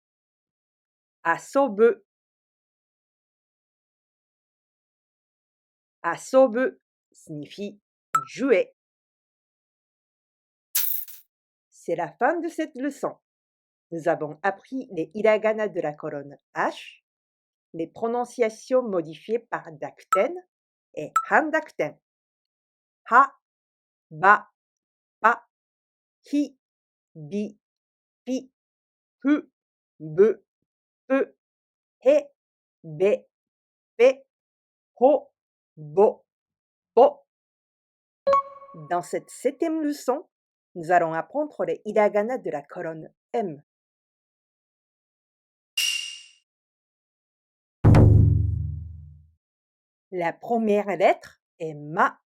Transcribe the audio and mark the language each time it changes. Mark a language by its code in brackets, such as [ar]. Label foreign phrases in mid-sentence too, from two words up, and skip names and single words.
[fr] Asobu. Asobu signifie jouer. C'est la fin de cette leçon. Nous avons appris les hiragana de la colonne H, les prononciations modifiées par dakten et handakten. Ha, ba, pa, hi, bi, pi, hu, be, pe, he, be, pe, ho, bo, po. Dans cette septième leçon, nous allons apprendre les hiragana de la colonne M. La première lettre est ma.